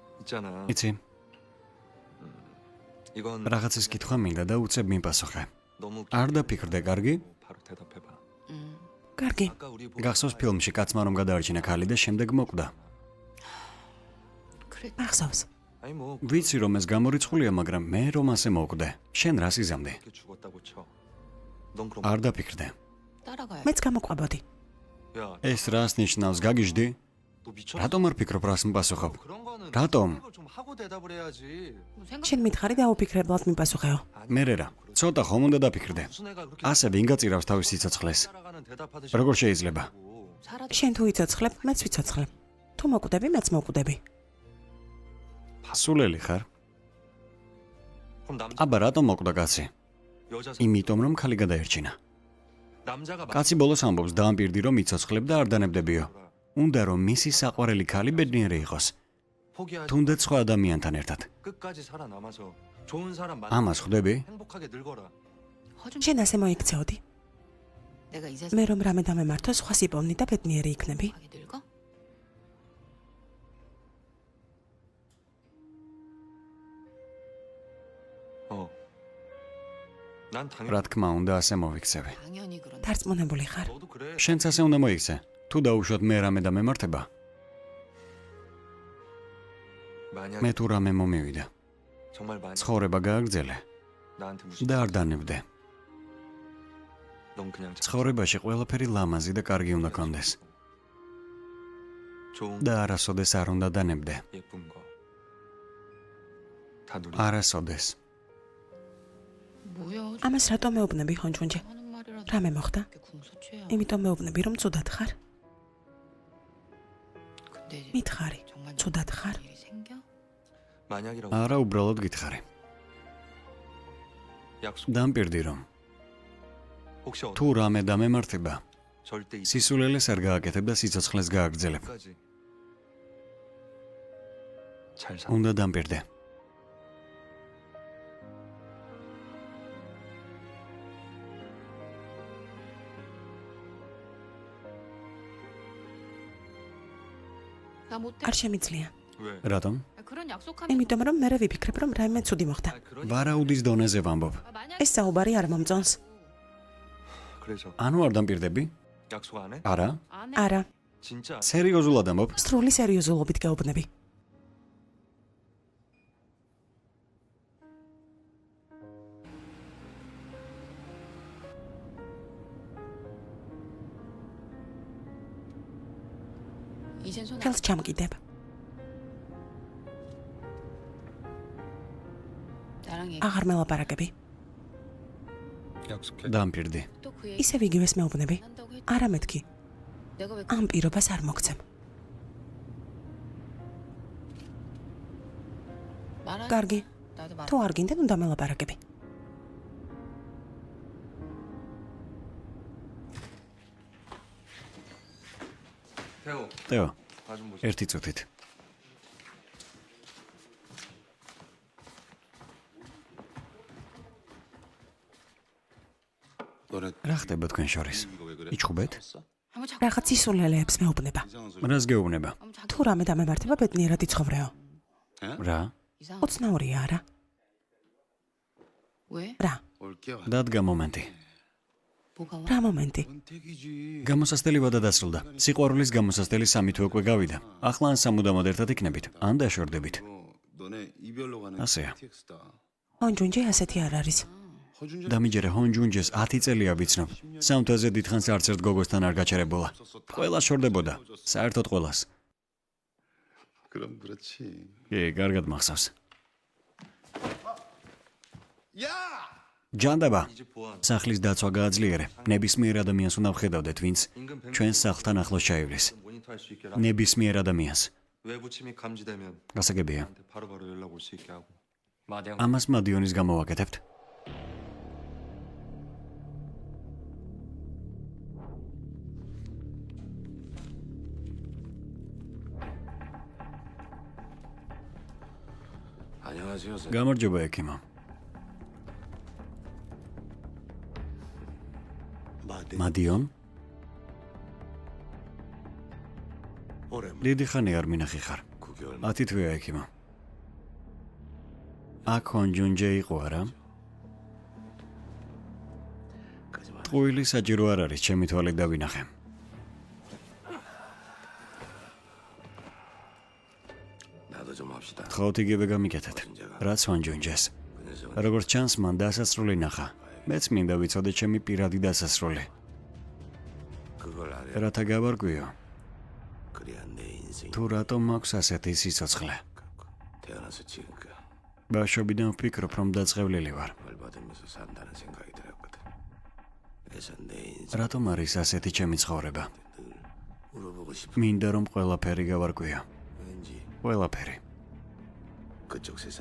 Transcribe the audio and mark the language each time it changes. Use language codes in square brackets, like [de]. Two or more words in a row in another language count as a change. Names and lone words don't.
[ko] 있잖아. [ka] იცი, [ko] 이건 [ka] რაღაცის კითხვა მინდა და უცებ მიპასუხე. [ko] 너무 [ka] არ დაფიქრდე, კარგი? [ko] 바로 대답해봐. [ka] კარგი. [ko] 아까 우리 [ka] გახსოვს ფილმში კაცმა რომ გადაარჩინა ქალი და შემდეგ მოკვდა. ახსოვს. [ko] 아니 뭐 [ka] ვიცი რომ ეს გამორიცხულია, მაგრამ მე რომ ასე მოკვდე. შენ რას იზამდი? [ko] 그렇게 죽었다고 쳐. 넌 그럼 [ka] არ დაფიქრდე. [ko] 따라가야 [ka] მეც გამოყვებოდი. [ko] 야, [ka] ეს რას ნიშნავს, გაგიჟდი? [ko] 너 미쳤어? [ka] რატომ არ ფიქრობ რას მიპასუხებ? [ko] 그런 거는 [ka] 라톰. [ko] 생각을 좀 하고 대답을 해야지. [ka] შენ მითხარი და აუფიქრებლად მიპასუხეო. მერე რა, ცოტა ხომ უნდა დაფიქრდე. [ko] 무슨 애가 그렇게 [ka] ასე ვინ გაწირავს თავის სიცოცხლეს? [ko] 따라가는 대답하듯이 [ka] როგორ შეიძლება? [ko] 사라져. [ka] შენ თუ იცოცხლებ, მეც ვიცოცხლებ. თუ მოკვდები, მეც მოკვდები. სულელი ხარ? [ko] 그럼 남자 [ka] აბა რატომ მოკვდა კაცი? [ko] 여자 [ka] იმიტომ რომ ქალი გადაერჩინა. [ko] 남자가 [ka] კაცი ბოლოს ამბობს დაამპირდი რომ იცოცხლებ და არ დანებდებიო. უნდა რომ მისი საყვარელი ქალი ბედნიერი იყოს. [ko] 포기하지 [ka] თუნდაც სხვა ადამიანთან ერთად. [ko] 끝까지 살아남아서 좋은 사람 [ka] ამას ხვდები? [ko] 행복하게 늙어라. 허준 [ka] შენ ასე მოიქცეოდი. [ko] 내가 이 [ka] მე [ko] 세상에 [ka] რომ რამე დამემართო, სხვა სიბოვნი და ბედნიერი იქნები. [ko] 늙어? 난 당연히 [ka] რა თქმა უნდა ასე მოვიქცევი. [ko] 당연히 그런. [ka] დარწმუნებული ხარ. [ko] 너도 그래. [ka] შენც ასე უნდა მოიქცე. თუ დაუშვათ მე რამე დამემართება, [ko] 만약 [ka] მე თუ რამე მომივიდა. [ko] 정말 만약 [ka] ცხოვრება გააგრძელე [ko] 나한테 무슨 [ka] და არ დანებდე. [ko] 넌 그냥 [ka] ცხოვრებაში ყველაფერი ლამაზი და კარგი უნდა კონდეს [ko] 좋은 [ka] და არასოდეს არ უნდა დანებდე. [ko] 예쁜 거. 다 누리. [ka] არასოდეს. [ko] 뭐야? [ka] ამას რატომ მეუბნები ჰონჯუნჯე? [ko] 하는 말이라도 [ka] რამე მოხდა? [ko] 이렇게 궁서체야. [ka] იმიტომ მეუბნები რომ ცუდად ხარ? [ko] 근데 [ka] მითხარი. [ko] 정말 [ka] ცუდად ხარ? [ko] 일이 생겨? 만약이라고 [ka] არა უბრალოდ გითხარი. [ko] 약속. [ka] დამპირდი რომ [ko] 혹시 [ka] თუ რამე დამემართება, [ko] 절대 이 [ka] სისულელეს არ გააკეთებ და სიცოცხლეს გააგრძელებ. [ko] 끝까지 잘 살. [ka] უნდა დამპირდე. [ko] 나 못해. [ka] არ შემიძლია. [ko] 왜? [ka] რატომ? [ko] 그런 약속하면 [ka] იმიტომ რომ მე ვიფიქრებ რომ რაიმე ცუდი მოხდა. [ko] 그런 [ka] ვარაუდის დონეზე ვამბობ. [ko] 만약 [ka] ეს საუბარი არ მომწონს. [ko] 그래서 [ka] ანუ არ დამპირდები? [ko] 약속 안 해? [ka] არა? [ko] 안 해. [ka] არა, [ko] 진짜 [ka] სერიოზულად ამბობ? სრული სერიოზულობით გეუბნები. [ko] 이젠 손 [ka] ხელს ჩამკიდებ. [ko] 나랑 얘기 [ka] აღარ მელაპარაკები. [ko] 약속해. [ka] დამპირდი. [ko] 또그 얘기 [ka] ისევ იგივეს მეუბნები. [ko] 안 한다고 했. [ka] არა მეთქი. [ko] 내가 왜 [ka] ამ პირობას არ მოგცემ. [ko] 말하? [ka] კარგი. [ko] 나도 말. [ka] თუ არ გინდენ უნდა მელაპარაკები. [ko] 태호, [ka] თეო, [ko] 나 좀 보자. [ka] ერთი წუთით. [ko] 너네 [ka] რა ხდება თქვენ შორის? [ko] 이거 왜 그래? [ka] იჩხუბეთ? [ko] 한번 자꾸 [ka] რაღაც ისულელეებს მეუბნება. [ko] 이상한 소리. [ka] რას გეუბნება? [ko] 한번 자꾸 [ka] თუ რამე დამემართება ბედნიერად იცხოვრეო. რა? [ko] 이상. [ka] უცნაურია არა? [ko] 왜? [ka] რა? [ko] 올게 와. [ka] დადგა მომენტი. [ko] 뭐가 와? [ka] რა მომენტი? [ko] 선택이지. [ka] გამოსასწრელი ვადა დასრულდა. სიყვარულის გამოსასწრელი 3 თვე უკვე გავიდა. ახლა ან სამუდამოდ ერთად იქნებით, ან დაშორდებით. [ko] 너네 이별로 가는 아세요. TX다. [ka] ჰონჯუნჯე ასეთი არ არის. [ko] 허준재 [ka] დამიჯერე ჰონჯუნჯეს 10 წელია ვიცნობ. სამთვაზე დიდხანს არც ერთ გოგოსთან არ გაჩერებულა. ყველა შორდებოდა. საერთოდ ყველას. [ko] 그럼 그렇지. [ka] კი, კარგად მახსოვს. [ko] 야! [ka] ჯანდაბა, [ko] 이제 보안. [ka] სახლის დაცვა გააძლიერე. ნებისმიერ ადამიანს უნდა ვხედავდეთ, ვინც [ko] 인근 100 [ka] ჩვენს სახლთან ახლოს ჩაივლის. [ko] 모니터할 수 있게 [ka] ნებისმიერ ადამიანს. [ko] 외부 침입 감지되면 [ka] გასაგებია. [ko] 나한테 바로바로 연락 올 수 있게 하고. 마대형 [ka] ამას მადიონის გამოვაკეთებთ. [ko] 안녕하세요. 선생님. [ka] გამარჯობა ექიმო. [ko] 마대 [ka] მადიონ, [ko] 오랜만 [ka] დიდი ხანი არ მინახი ხარ. [ko] 9개월 [ka] 10 თვეა ექიმო. აქ ჰონჯუნჯე იყო არა? ტყუილი საჭირო არ არის, ჩემი თვალით დავინახე. [ko] 나도 좀 합시다. [ka] ხოთ იგივე გამიკეთეთ. რაც ჰონჯუნჯეს. როგორც ჩანს, მან დასასრული ნახა. მეც მინდა ვიცოდე ჩემი პირადი დასასრული. [ko] 그걸 알아야 [ka] რათა გავარკვიო, [ko] 그래야 내 인생이 [ka] თუ რატომ მაქვს ასეთი სიცოცხლე. [ko] 태어나서 지금까지 [ka] ბავშვობიდან ვფიქრობ, რომ დაწყევლილი ვარ. [ko] 벌 받으면서 산다는 생각이 들었거든. 그래서 내 인생 [ka] რატომ არის ასეთი ჩემი ცხოვრება? [ko] 늘 물어보고 싶어. [ka] მინდა რომ ყველაფერი გავარკვიო. [ko] 왠지 [ka] ყველაფერი. [ko] 그쪽 세상